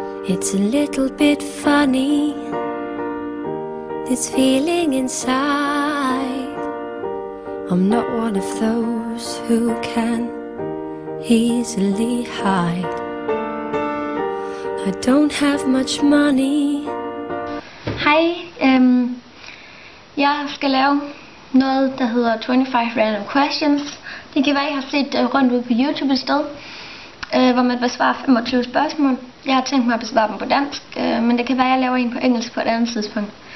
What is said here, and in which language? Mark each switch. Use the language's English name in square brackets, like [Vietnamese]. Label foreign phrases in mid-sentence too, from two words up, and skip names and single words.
[English] It's a little bit funny, this feeling inside. I'm not one of those who can easily hide. I don't have much money. [Danish] Hej, jeg skal lave noget, der hedder 25 Random Questions. Det kan være, I har set rundt ud på YouTube et sted, hvor man besvarer 25 spørgsmål. Jeg har tænkt mig at besvare dem på dansk, men det kan være, at jeg laver en på engelsk på et andet tidspunkt.